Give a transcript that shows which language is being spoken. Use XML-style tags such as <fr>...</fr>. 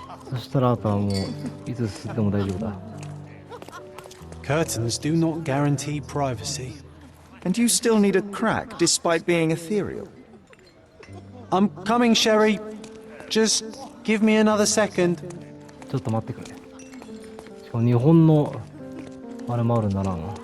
<ja>そしたらあとはもういつ進んでも大丈夫だ。</ja> <en>Curtains do not guarantee privacy. And you still need a crack despite being ethereal. I'm coming, Sherry. Just give me another second.</en> <ja>ちょっと待ってくれ。しかも日本のあれもあるんだな。</ja>